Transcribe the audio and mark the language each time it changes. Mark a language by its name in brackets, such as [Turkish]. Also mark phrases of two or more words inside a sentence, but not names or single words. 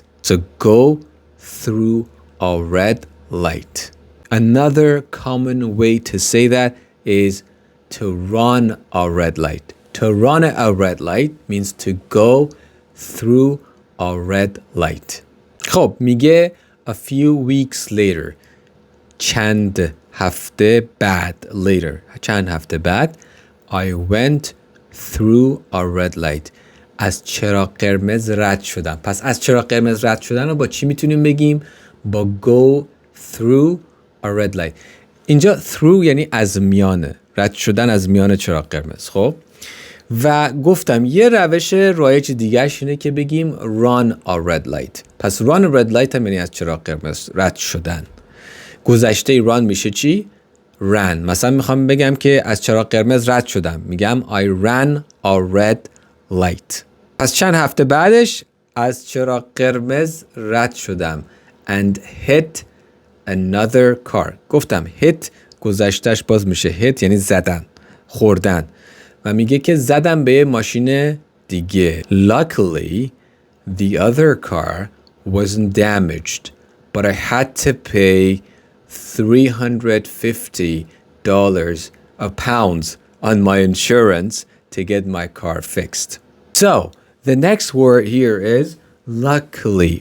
[English] So go through a red light. Another common way to say that is to run a red light. To run a red light means to go through a red light. [Persian] خب میگه [English] a few weeks later. [Persian] چند هفته بعد. Later. چند هفته بعد. [English] I went through a red light. [Persian] از چراغ قرمز رد شدم. پس از چراغ قرمز رد شدن رو با چی میتونیم بگیم؟ [English] با go through a red light. [Persian] اینجا through یعنی از میانه. رد شدن از میان چراغ قرمز. خب و گفتم یه روش رایج دیگه‌اش اینه که بگیم [English] run a red light. [Persian] پس [English] run a red light [Persian] هم یعنی از چراغ قرمز رد شدن. گذشته run میشه چی؟ ran. مثلا میخوام بگم که از چراغ قرمز رد شدم. [English] میگم I ran a red light. [Persian] پس چند هفته بعدش از چراغ قرمز رد شدم [English] and hit another car. [Persian] گفتم hit گذشتهش باز میشه hit یعنی زدن، خوردن. و میگه که زدم به ماشین دیگه. [English] Luckily the other car wasn't damaged but I had to pay $350 on my insurance to get my car fixed. So the next word here is luckily.